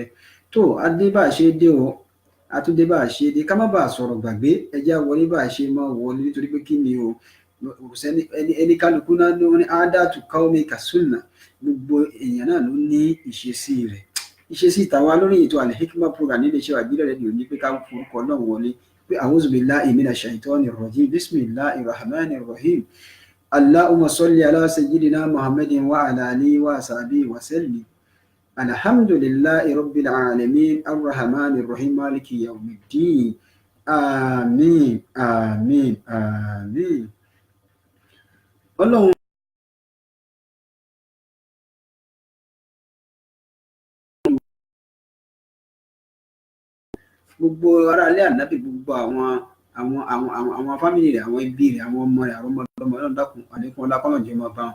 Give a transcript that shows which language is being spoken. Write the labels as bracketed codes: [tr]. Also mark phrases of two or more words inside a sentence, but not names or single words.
[yo] Tó adé bá a ṣe dé o, àtúndé bá a ṣe dé, ká má bàa sọ̀rọ̀ gbàgbé, ẹ jẹ́ á wọlé bá a ṣe máa wọlé nítorí pé kí ni o, ẹni kálukú náà ló ní ádàtú káwọ́mì kàsúnà, gbogbo èèyàn náà ló ní ìṣesí rẹ̀. Ìṣesí tàwa lórí ètò Al-Hikmat program nílé iṣẹ́ Ìbílẹ̀ rédíò ní pé ká forúkọ Ọlọ́run wọlé pé [ar] أعوذ بالله من الشيطان الرجيم بسم الله الرحمن الرحيم. اللهم صل على سيدنا محمد وعلى آله وصحبه وسلم. الحمد لله رب العالمين الرحمن الرحيم مالك يوم الدين. [yo] Àmín, àmín, àmín. Ọlọ́run gbogbo ará ilé Ànábì, gbogbo àwọn fámìlì rẹ̀, àwọn ẹbí rẹ̀, àwọn ọmọ rẹ̀, àwọn ọmọdọ́mọ Ọlọ́run dákun àlékún ọlá kọ́lọ̀ jẹ́ máa bá wọn.